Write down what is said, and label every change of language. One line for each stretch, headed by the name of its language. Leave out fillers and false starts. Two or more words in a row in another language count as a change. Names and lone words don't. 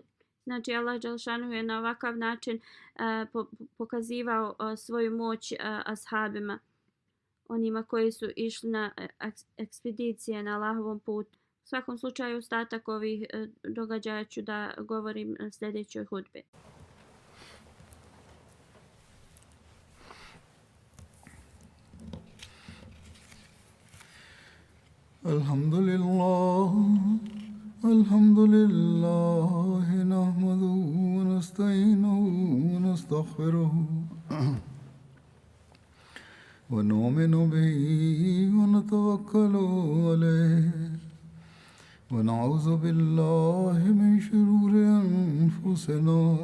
Bosnian: Znači Allah dželešanuhu je na ovakav način pokazivao svoju moć ashabima, onima koji su išli na ekspedicije na Allahovom putu. U svakom slučaju ostatak ovih događaja ću da govorim na sljedećoj hudbi.
Arabic: الحمد لله نحمده ونستعينه ونستغفره ونؤمن به ونتوكل عليه ونعوذ بالله من شرور أنفسنا